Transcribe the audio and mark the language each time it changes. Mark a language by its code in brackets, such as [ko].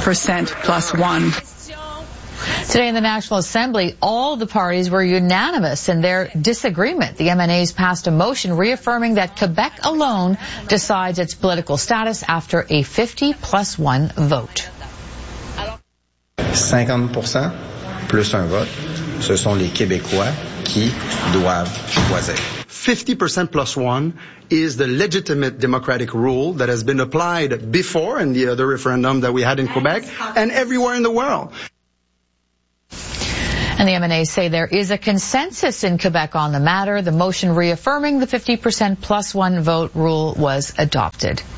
[en] Percent plus 1. Today in the National Assembly, all the parties were unanimous in their disagreement. The MNAs passed a motion reaffirming that Quebec alone decides its political status after a 50 plus 1 vote. [fr] 50% plus 1 vote, ce sont les Québécois qui doivent choisir. [en] 50% plus 1 is the legitimate democratic rule that has been applied before in the other referendum that we had in Quebec and everywhere in the world. And the MNAs say there is a consensus in Quebec on the matter. The motion reaffirming the 50% plus one vote rule was adopted.